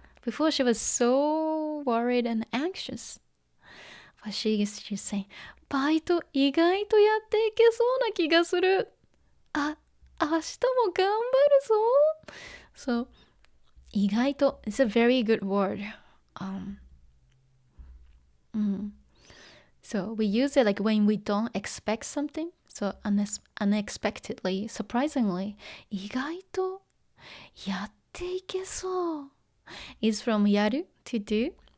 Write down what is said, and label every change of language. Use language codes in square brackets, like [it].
[en] Before she was so worried and anxious. But she's saying, [ja] バイト意外とやっていけそうな気がする。あ、明日も頑張るぞ。 [en] So, 意外と it's a very good word. So we use it like when we don't expect something. So unexpectedly, surprisingly, [ja] 意外とやっていけそう [en] is from やる to do.